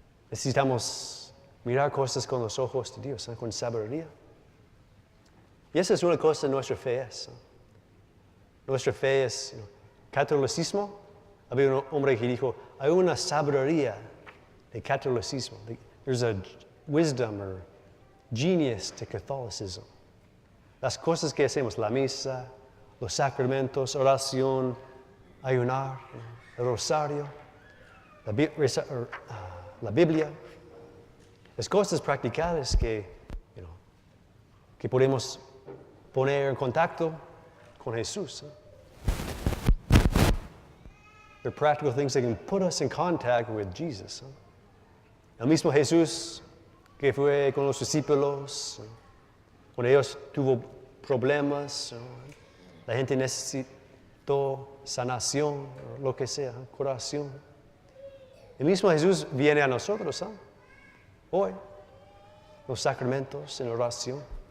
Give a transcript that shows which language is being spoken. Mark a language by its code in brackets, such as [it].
[es] Necesitamos mirar cosas con los ojos de Dios, con sabiduría. Y esa es una cosa de nuestra fe. Nuestra fe es catolicismo. Había un hombre que dijo, hay una sabiduría de catolicismo. [en] There's a wisdom or genius to Catholicism. [es] Las cosas que hacemos, la misa, los sacramentos, oración, ayunar, el rosario, la Biblia, las cosas practicales que podemos poner en contacto con Jesús. [en] They're practical things that can put us in contact with Jesus. [es] El mismo Jesús que fue con los discípulos, cuando ellos tuvo problemas, la gente necesitó sanación, lo que sea, curación. El mismo Jesús viene a nosotros, hoy, los sacramentos, en oración.